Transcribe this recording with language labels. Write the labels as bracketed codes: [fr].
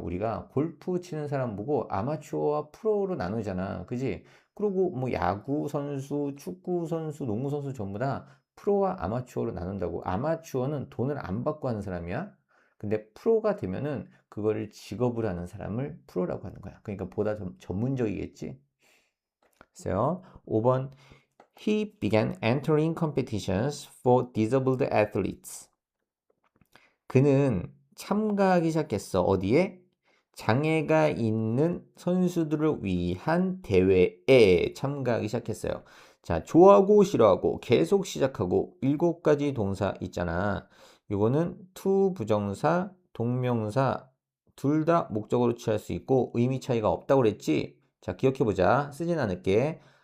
[ko] 우리가 골프 치는 사람 보고 아마추어와 프로로 나누잖아. 그지? 그리고 뭐 야구 선수, 축구 선수, 농구 선수 전부 다 프로와 아마추어로 나눈다고. 아마추어는 돈을 안 받고 하는 사람이야. 근데 프로가 되면은 그거를 직업을 하는 사람을 프로라고 하는 거야. 그러니까 보다 좀 전문적이겠지. 그래서 5번 [en] He began entering competitions for disabled athletes. [ko] 그는 참가하기 시작했어. 어디에? 장애가 있는 선수들을 위한 대회에 참가하기 시작했어요. 자, 좋아하고 싫어하고 계속 시작하고 7가지 동사 있잖아. 이거는 to 부정사, 동명사 둘 다 목적으로 취할 수 있고 의미 차이가 없다고 그랬지? 자, 기억해보자. 쓰진 않을게.